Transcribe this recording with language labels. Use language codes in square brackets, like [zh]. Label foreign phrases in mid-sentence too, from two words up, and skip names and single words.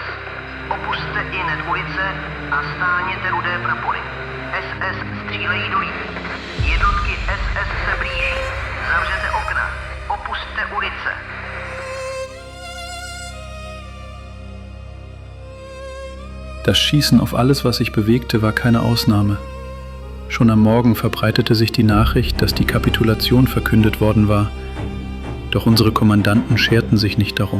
[cs] Opusťte ihned ulice a stáhněte rudé prapory. SS střílejí do lidí. Jednotky SS se blíží. Zavřete okna. Opusťte ulice. [de] Das Schießen auf alles, was sich bewegte, war keine Ausnahme. Schon am Morgen verbreitete sich die Nachricht, dass die Kapitulation verkündet worden war. Doch unsere Kommandanten scherten sich nicht darum.